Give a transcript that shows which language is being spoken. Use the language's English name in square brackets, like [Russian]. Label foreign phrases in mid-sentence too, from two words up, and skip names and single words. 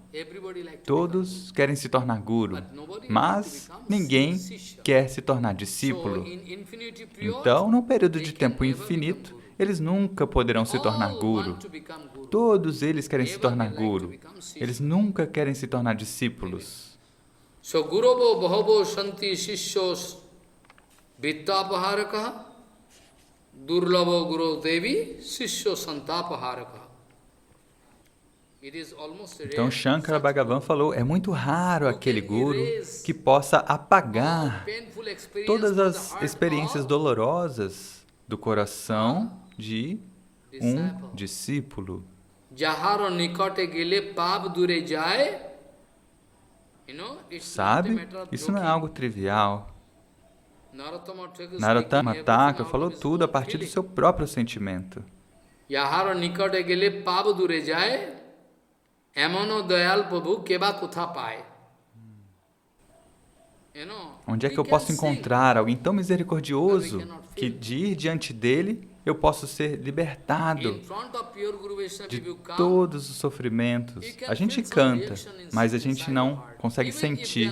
[Portuguese] Todos querem se tornar guru. Mas ninguém quer se tornar discípulo. Então, num período de tempo infinito, eles nunca poderão se tornar guru. Todos eles querem se tornar guru. Eles nunca querem se tornar discípulos. [Sanskrit] So गुरवो बहवो शान्ति शिष्यो वित्तापहारका दुर्लभो गुरु देवि शिष्यो सन्तापहारका. [Portuguese] Então Shankara Bhagavan falou, é muito raro aquele guru que possa apagar todas as experiências dolorosas do coração de um discípulo. Sabe? Isso não é algo trivial. Narottama Thakura falou tudo a partir do seu próprio sentimento. [Bangla] যাহার নিকটে গেলে পাপ দূরে যায়, এমন দয়াল প্রভু কেবা কোথা পায়. [Portuguese] Onde é que eu posso encontrar alguém tão misericordioso que de ir diante dele eu posso ser libertado de todos os sofrimentos? A gente canta, mas a gente não consegue sentir.